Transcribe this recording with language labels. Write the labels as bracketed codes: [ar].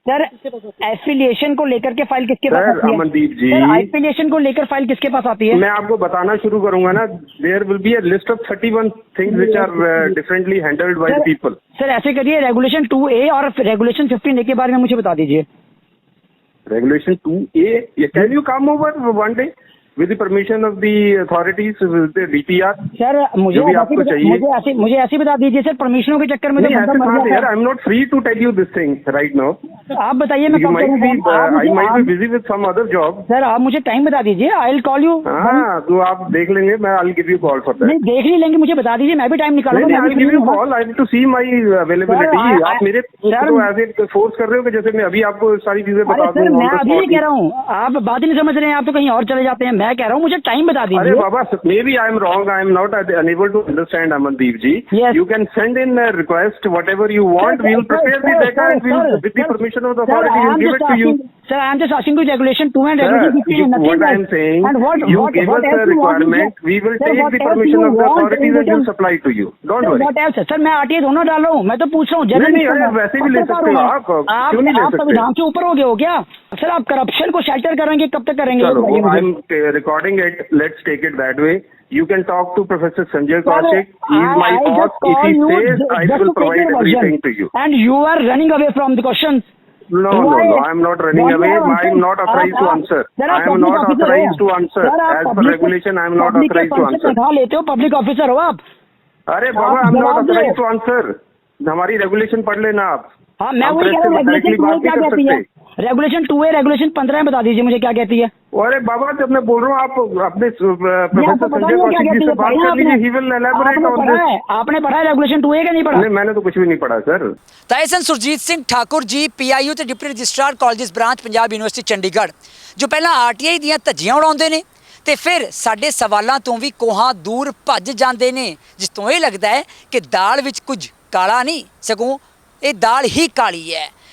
[hi] Sir affiliation को लेकर के फाइल किसके पास आती है? अमनदीप जी, एफिलिएशन को लेकर फाइल किसके पास आती है? मैं आपको बताना शुरू करूंगा ना, [en] There will be a list of 31 things which are differently handled by people. [hi] Sir ऐसे करिए, रेगुलेशन 2A और रेगुलेशन 15A के बारे में मुझे बता दीजिए। [en] Regulation 2A, can you come over one day with the permission of the authorities, with the DPR? [hi] Sir मुझे आपको चाहिए मुझे ऐसे बता दीजिए सर, परमिशनों के चक्कर में तो [en] यार I am not free to tell you this thing right now. [hi] आप बताइए, मैं [en] I might be busy with some other job. [hi] Sir आप मुझे टाइम बता दीजिए, [en] I will call you. [hi] हाँ तो आप देख लेंगे, मैं [en] I will give you call for that. [hi] नहीं देख ही लेंगे, मुझे बता दीजिए, मैं भी टाइम निकालूंगा। [en] I will give you call, I have to see my availability. [hi] आप मेरे को ऐसे फोर्स कर रहे हो कि जैसे मैं अभी आपको सारी चीजें बता दूं। मैं अभी कह रहा हूँ, आप बात ही नहीं समझ रहे हैं, आप तो कहीं और चले जाते हैं। मैं कह रहा हूँ मुझे टाइम बता दीजिए। अरे बाबा, [en] maybe I am wrong. I am not unable to understand, Amandeep ji. Yes. You can send in a request, whatever you want. We will prepare the data and we will, with the permission of the authority, we will give it to you. Sir, I am just asking you regulation 2 and regulation 15. What I am saying, you give us a requirement, we will take the permission of the authorities and will supply to you. Don't worry. What else? [hi] Sir, मैं RTI दोनों डाल रहा हूँ, मैं तो पूछ रहा हूँ। नहीं, वैसे भी ले सकते हो आप, क्यों नहीं ले सकते? संविधान से ऊपर हो गए हो क्या? सर आप करप्शन को शेल्टर करेंगे, कब तक करेंगे? [en] चलो, I am recording it. Let's take it that way. You can talk to Professor Sanjay Kaushik. He is my boss. If he says, I will provide everything to you. And you are running away from the questions. No, I am not running away. I am not authorized to answer. I am not authorized to answer. As per regulation, I am not authorized to answer. [hi] लेते हो, public officer हो आप? अरे बाबा, [en] I am not authorized to answer. [hi] हमारी regulation पढ़ लेना आप। हाँ, मैं वही कह रहा हूँ, रेगुलेशन 2A क्या कहती है? रेगुलेशन 2A रेगुलेशन 15 बता दीजिए मुझे क्या कहती है? अरे बाबा, जब मैं बोल रहा हूँ, आप अपने प्रोफेसर संजय कौशिक जी से बात कर लीजिए। [en] He will elaborate on this. [hi] आपने पढ़ा है रेगुलेशन 2A का? नहीं पढ़ा? नहीं, मैंने तो कुछ भी नहीं पढ़ा सर। [pa] ताइसन सुरजीत सिंह ठाकुर जी पीआईयू ਤੇ deputy registrar colleges branch Punjab university Chandigarh, ਜੋ ਪਹਿਲਾਂ ਆਰਟੀਆਈ ਦੀਆਂ ਧੱਜੀਆਂ ਉਡਾਉਂਦੇ ਨੇ ਤੇ ਫਿਰ ਸਾਡੇ ਸਵਾਲਾਂ ਤੋਂ ਵੀ ਕੋਹਾਂ ਦੂਰ ਭੱਜ ਜਾਂਦੇ ਨੇ, ਜਿਸ ਤੋਂ ਇਹ ਲੱਗਦਾ ਹੈ ਕਿ ਦਾਲ ਵਿੱਚ ਕੁਝ ਕਾਲਾ ਨਹੀਂ, ਸਗੋਂ ਇਹ ਦਾਲ ਹੀ ਕਾਲੀ ਹੈ।